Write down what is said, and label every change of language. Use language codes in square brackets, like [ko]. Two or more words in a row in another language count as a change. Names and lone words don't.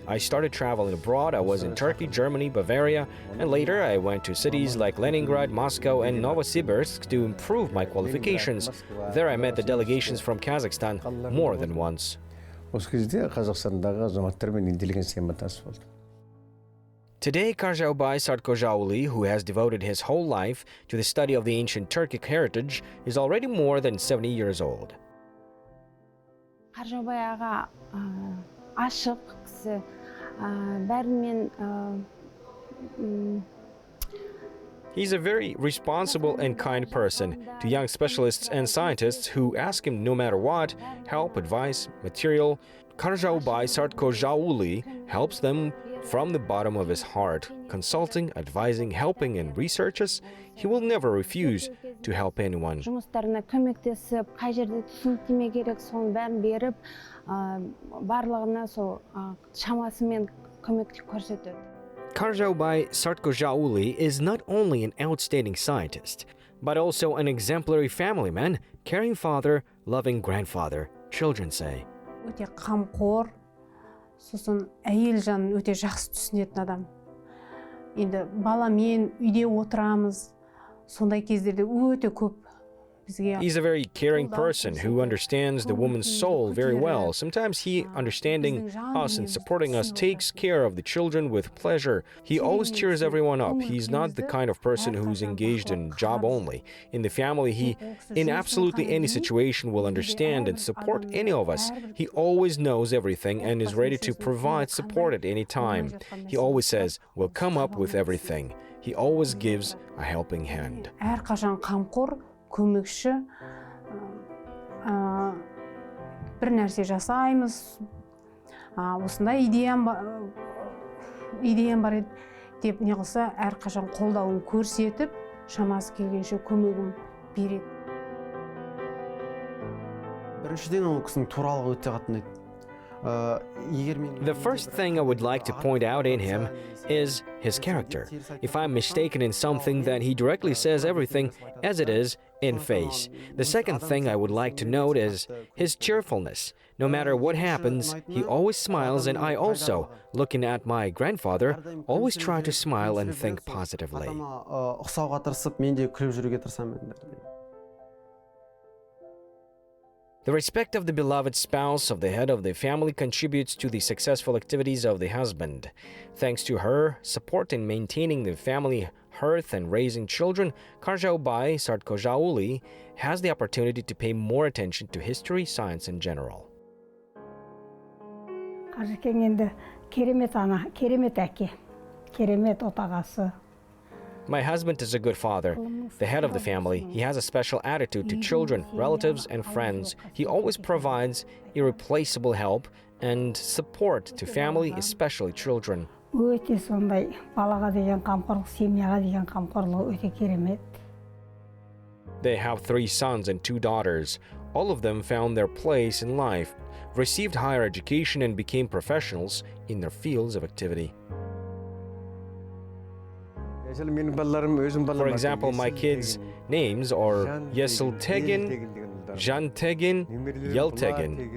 [en] I started traveling abroad. I was in Turkey, Germany, Bavaria, and later I went to cities like Leningrad, Moscow, and Novosibirsk to improve my qualifications. There I met the delegations from Kazakhstan more than once. [kk] Осы кезде Қазақстандағы азаматтармен интеллигенциямен таныс болдым. [en] Today, Karzhaubay Sartkozhauly, who has devoted his whole life to the study of the ancient Turkic heritage, is already more than 70 years old. [kk] Karzhaubay аға ашық кісі, бәрімен [en] He's a very responsible and kind person to young specialists and scientists who ask him no matter what, help, advice, material. Karzhaubay Sartkozhauly helps them from the bottom of his heart, consulting, advising, helping, and researches. He will never refuse to help anyone. [kk] жұмыстарына көмектесіп, қай жерде түсініктеме керек, соның бәрін беріп, барлығына сол шамасымен көмек көрсетеді. [en] Karzhaubay Sartkozhauly is not only an outstanding scientist, but also an exemplary family man, caring father, loving grandfather, children say. [kk] Өте қамқор, сосын әйел жанын өте жақсы түсінетін адам. Енді баламен үйде отырамыз, сондай кездерде өте көп. [en] He's a very caring person who understands the woman's soul very well. Sometimes he, understanding us and supporting us, takes care of the children with pleasure. He always cheers everyone up. He's not the kind of person who's engaged in job only. In the family, he, in absolutely any situation, will understand and support any of us. He always knows everything and is ready to provide support at any time. He always says, "We'll come up with everything." He always gives a helping hand. [kk] Әрқашан қамқор, көмекші, бір нәрсе жасаймыз, осындай идеям бар еді деп не қылса, әрқашан қолдауын көрсетіп, шамасы келгенше көмегін береді. біріншіден ол кісінің туралығы өте қатты ұнайды. [en] The first thing I would like to point out in him is his character. If I'm mistaken in something, then he directly says everything as it is in face. The second thing I would like to note is his cheerfulness. No matter what happens, he always smiles, and I also, looking at my grandfather, always try to smile and think positively. [kk] Ұқсауға тырысып, мен де күліп жүруге тырысамын. [en] The respect of the beloved spouse of the head of the family contributes to the successful activities of the husband. Thanks to her support in maintaining the family hearth and raising children, Karzhaubay Sartkozhauly has the opportunity to pay more attention to history, science in general. [kk] Қажекең енді керемет ана, керемет әке, керемет отағасы. [en] My husband is a good father, the head of the family. He has a special attitude to children, relatives, and friends. He always provides irreplaceable help and support to family, especially children. [kk] Өте сондай балаға деген қамқорлық, семьяға деген қамқорлығы өте керемет. [en] They have 3 sons and 2 daughters. All of them found their place in life, received higher education, and became professionals in their fields of activity. For example, my kids' names are Yesiltegin, Jantegin, Yeltegin.